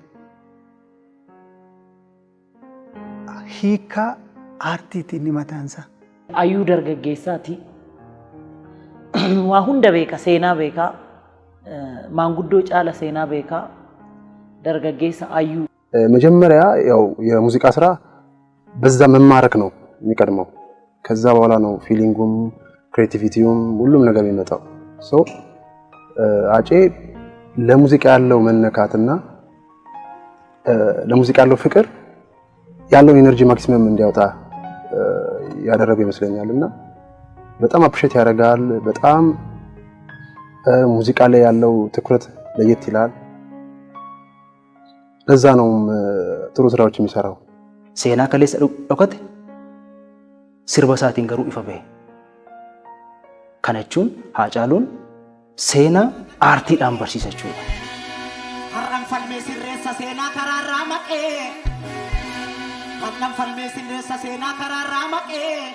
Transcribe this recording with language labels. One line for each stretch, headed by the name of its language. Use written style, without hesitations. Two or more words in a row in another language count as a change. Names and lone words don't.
Oromo: Hiikaa aartiiti inni mataansaa. Ayyuu dargaggeessaati. Waa hunda beeka, seenaa beekaa. Maanguddoo caala seenaa beekaa. Dargaggeessa ayyuu.
Amharic: መጀመሪያ ያው የሙዚቃ ስራ በዛ መማረክ ነው የሚቀድመው። ከዛ በኋላ ነው ፊሊንጉም ክሬቲቪቲውም ሁሉም ነገር የሚመጣው። ሶ አጬ ለሙዚቃ ያለው መነካትና ለሙዚቃ ያለው ፍቅር ያለው ኢነርጂ ማክሲመም እንዲያወጣ ያደረገው ይመስለኛልና በጣም አፕሪሼት ያደርጋል። በጣም ሙዚቃ ላይ ያለው ትኩረት ለየት ይላል። ለዛ ነው ጥሩ ስራዎች የሚሰራው።
Oromo: Seenaa kaleessa dhokate sirba isaatiin garuu ifa bahe. Kana jechuun Haacaaluun seenaa aartiidhaan barsiisa jechuudha. Har'aan falmee sirreessa seenaa karaarraa maqee. Har'aan falmee sirreessa seenaa karaarraa maqee.